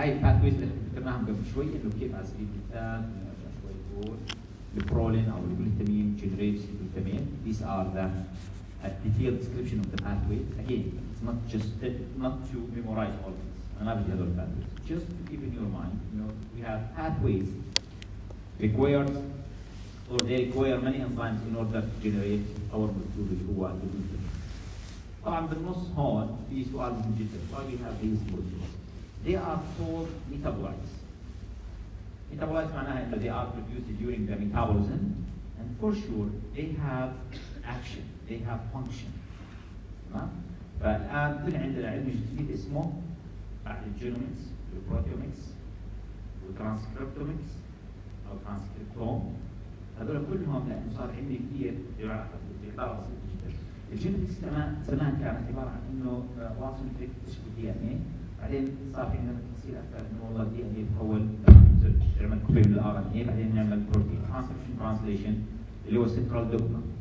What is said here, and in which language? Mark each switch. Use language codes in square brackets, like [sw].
[ar] هاي الباثويز اللي ذكرناهم قبل شوي انه كيف على سبيل المثال نرجع شوي نقول البرولين او الجلوتامين [en] generates glutamine. These are the detailed description of the pathway. Again, it's not just not to memorize all of this. [ar] أنا بدي هذول pathways. [en] Just to keep in your mind, you know, we have pathways required or they require many enzymes in order to generate our molecule [ar] اللي هو الجلوتامين. طبعا بالنص هون في سؤال مهم جدا. [en] Why we have these molecules? They are called metabolites. Metabolites [ar] معناها إنه [en] they are produced during the metabolism, and for sure they have action, they have function. [ar] تمام؟ فالآن طلع عندنا علم جديد اسمه بعد الجينومكس والبروتيومكس والترانسكريبتومكس أو ترانسكريبتوم. هذول كلهم لأنه صار علمي كثير بإعطاء بسيط جدا. الجينومكس زمان كانت عبارة عن إنه واصل تكتشف الدي إن إيه، بعدين صار في عندنا تفاصيل أكثر إنه والله الدي إن إيه بتحول نعمل كوبي من الار ان اي، بعدين نعمل بروتين ترانسكريبشن ترانسليشن اللي هو سنترال دوغما.